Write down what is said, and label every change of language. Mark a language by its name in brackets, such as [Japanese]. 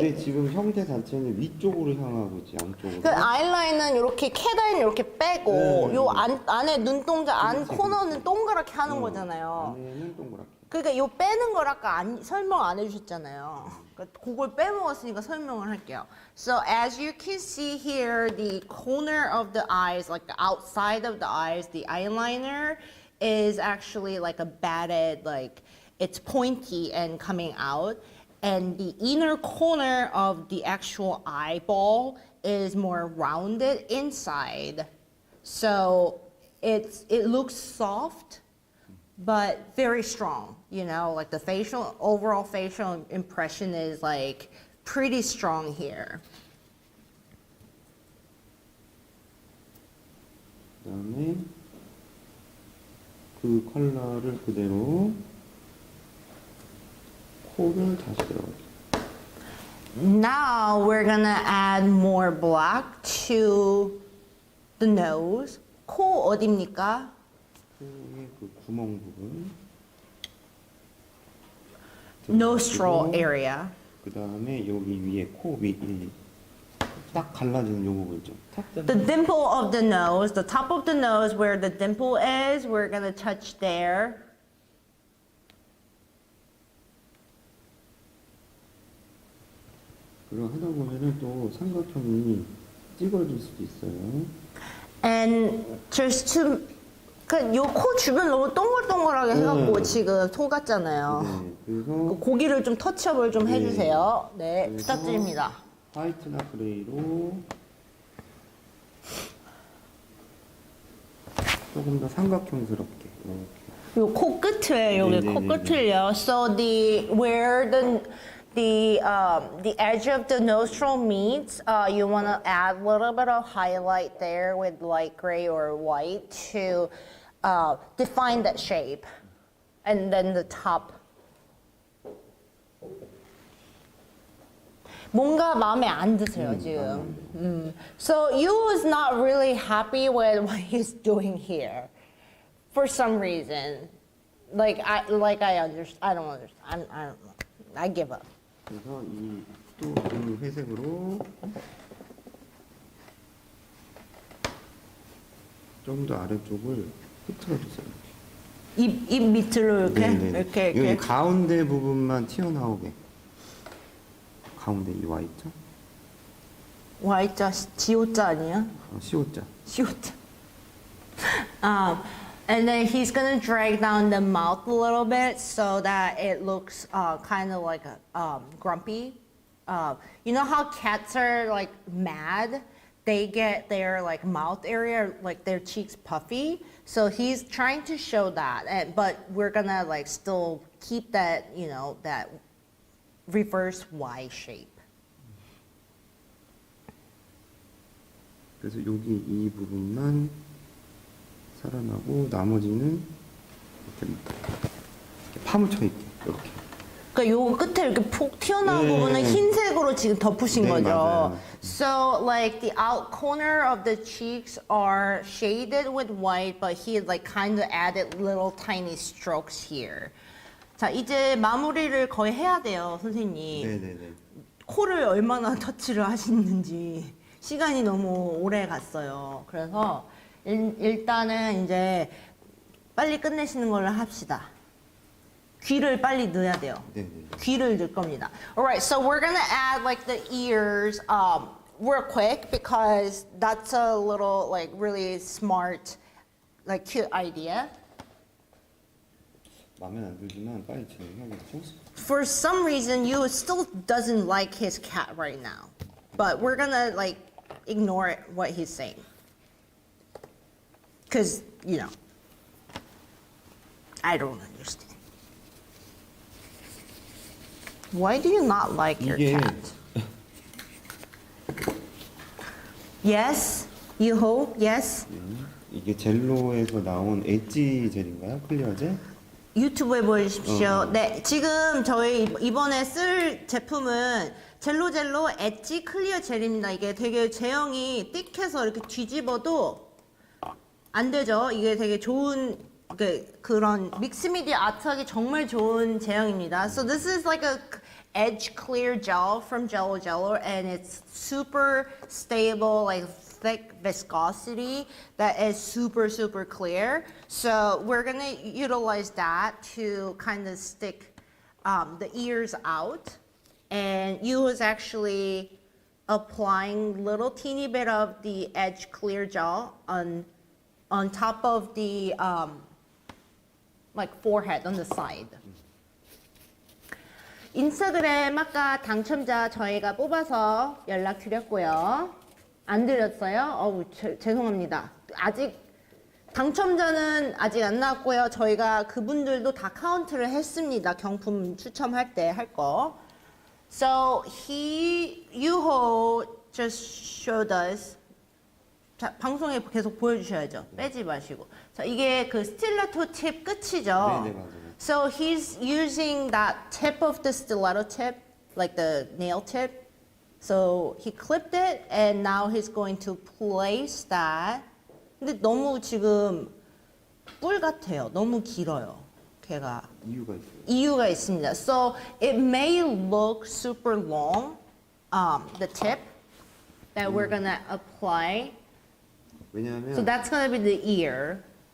[Korean] 근데 지금 형태 자체는 위쪽으로 향하고 있지, 양쪽으로. 그 아이라인은 이렇게 캐다인 이렇게 빼고 네. 요 안에 눈동자 안 그치, 코너는 동그랗게 하는 거잖아요. 안에는 동그랗게. 그러니까 요 빼는 걸 아까 설명 안 해주셨잖아요. 그러니까 그걸 빼먹었으니까 설명을 할게요. [English] So as you can see here, the corner of the eyes, like the outside of the eyes, the eyeliner is actually like a batted, like it's pointy and coming out. And the inner corner of the actual eyeball is more rounded inside. So it looks soft, but very strong, you know, like the overall facial impression is like pretty strong here. [Korean] 그다음에 그 컬러를 그대로 코를 다시 들어가게. [English] Now we're gonna add more black to the nose. [Korean] 코 어딥니까? 코의 그 구멍 부분. [English] Nostril area. [Korean] 그다음에 여기 위에 코 위 딱 갈라지는 요 부분 좀. [English] The dimple of the nose, the top of the nose where the dimple is, we're gonna touch there. [Korean] 그리고 하다 보면은 또 삼각형이 찌그러질 수도 있어요. [English] And just to [Korean] 요 코 주변 너무 동글동글하게 해갖고 네. 지금 속았잖아요. 네, 그래서 그 고기를 좀 터치업을 좀 네. 해주세요. 네, 그래서 부탁드립니다. 화이트나 그레이로 조금 더 삼각형스럽게 이렇게. 요 코 끝에 여기 코 네네네네. 끝을요. [English] So where the edge of the nostril meets, you want to add a little bit of highlight there with light gray or white to define that shape, and then the top. [Korean] 뭔가 마음에 안 드세요 지금. [English] So you was not really happy with what he's doing here, for some reason. I don't understand. I don't know. I give up. [Korean] 그래서 그 회색으로 좀 더 아래쪽을 흐트러 주세요. 입 밑으로 이렇게 여기 가운데 부분만 튀어나오게. 가운데 이 Y자? Y자 지오자 아니야? C자. C오자. [English] And then he's gonna drag down the mouth a little bit so that it looks kind of like a grumpy. You know how cats are like mad? They get their like mouth area, like their cheeks puffy. So he's trying to show that, but we're gonna like still keep that, you know, that reverse Y shape. [Korean] 그래서 여기 이 부분만 살아나고 나머지는 이렇게 파묻혀 있게 이렇게. 그러니까 요 끝에 이렇게 폭 튀어나온 부분은 흰색으로 지금 덮으신 거죠. 맞아요. [English] So like the out corner of the cheeks are shaded with white, but he like kind of added little tiny strokes here. [Korean] 자, 이제 마무리를 거의 해야 돼요, 선생님. 네네네. 코를 얼마나 터치를 하시는지 시간이 너무 오래 갔어요. 그래서 일단은 이제 빨리 끝내시는 걸로 합시다. 귀를 빨리 넣어야 돼요. 네네. 귀를 넣을 겁니다. [English] Alright, so we're gonna add like the ears real quick because that's a little like really smart, like cute idea. [Korean] 마음에 안 들지만 빨리 진행해야겠죠? [English] For some reason, you still doesn't like his cat right now, but we're gonna like ignore what he's saying. Because, you know, I don't understand. Why do you not like your [Korean] 이게- [English] cat? Yes? You hope? Yes? [Korean] 이게 젤로에서 나온 엣지 젤인가요? 클리어 젤? 유튜브에 보여주십시오. 네, 지금 저희 이번에 쓸 제품은 젤로 엣지 클리어 젤입니다. 이게 되게 제형이 띡해서 이렇게 뒤집어도 안 되죠. 이게 되게 좋은 그런 믹스미디어 아트하기 정말 좋은 제형입니다. [English] So this is like a edge clear gel from Jello Jello, and it's super stable, like thick viscosity that is super clear. So we're gonna utilize that to kind of stick the ears out. And you was actually applying little teeny bit of the edge clear gel on top of the like forehead on the side. [Korean] 인스타그램 아까 당첨자 저희가 뽑아서 연락드렸고요. 안 드렸어요? 죄송합니다. 아직 당첨자는 아직 안 나왔고요. 저희가 그분들도 다 카운트를 했습니다. 경품 추첨할 때 할 거. [English] So Yuho just showed us. [Korean] 자, 방송에 계속 보여주셔야죠. 빼지 마시고. 자, 이게 그 스틸레토 팁 끝이죠. 네, 맞아요. [English] So he's using that tip of the stiletto tip, like the nail tip. So he clipped it, and now he's going to place that. [Korean] 근데 너무 지금 뿔 같아요. 너무 길어요. 걔가. 이유가 있어요. 이유가 있습니다. [English] So it may look super long, the tip that we're gonna apply. [Korean] 왜냐하면 [English] So that's gonna be the ear.